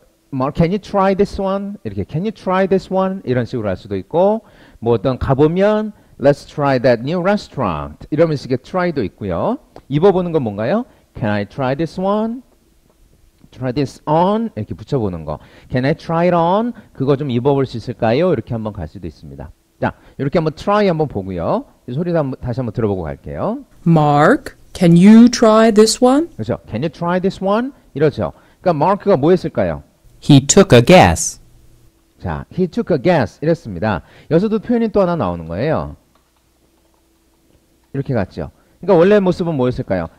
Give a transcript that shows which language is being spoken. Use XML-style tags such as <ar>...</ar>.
<en>Mark, can you try this one?</en> <ko>이렇게</ko> <en>can you try this one?</en> <ko>이런 식으로 할 수도 있고 뭐 어떤 가보면</ko> <en>let's try that new restaurant</en> <ko>이런 식의 try도 있고요. 입어보는 건 뭔가요?</ko> <en>Can I try this one? Try this on</en> <ko>이렇게 붙여보는 거.</ko> <en>Can I try it on?</en> <ko>그거 좀 입어볼 수 있을까요? 이렇게 한번 갈 수도 있습니다. 자, 이렇게 한번 try 한번 보고요. 소리도 다시 한번 들어보고 갈게요.</ko> <en>Mark, can you try this one?</en> <ko>그렇죠.</ko> <en>Can you try this one?</en> <ko>이러죠. 그러니까 Mark가 뭐 했을까요?</ko> <en>He took a guess.</en> <ko>자,</ko> <en>he took a guess</en> <ko>이랬습니다. 여기서도 표현이 또 하나 나오는 거예요. 이렇게 갔죠. 그러니까 원래 모습은 뭐였을까요?</ko>